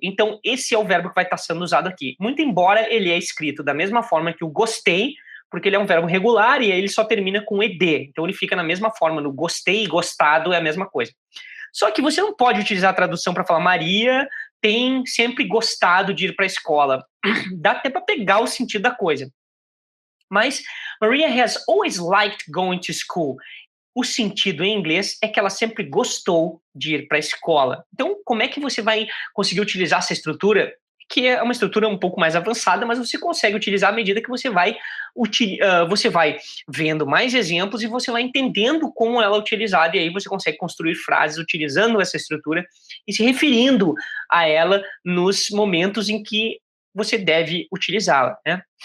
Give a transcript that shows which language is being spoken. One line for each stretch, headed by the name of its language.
Portuguese: Então, esse é o verbo que vai estar sendo usado aqui. Muito embora ele é escrito da mesma forma que o gostei, porque ele é um verbo regular e aí ele só termina com ed. Então ele fica na mesma forma, no gostei e gostado é a mesma coisa. Só que você não pode utilizar a tradução para falar Maria tem sempre gostado de ir para a escola. Dá até para pegar o sentido da coisa.
English: Mas Maria has always liked going to school.
Portuguese: O sentido em inglês é que ela sempre gostou de ir para a escola. Então, como é que você vai conseguir utilizar essa estrutura? Que é uma estrutura um pouco mais avançada, mas você consegue utilizar à medida que você vai vendo mais exemplos e você vai entendendo como ela é utilizada, e aí você consegue construir frases utilizando essa estrutura e se referindo a ela nos momentos em que você deve utilizá-la, né?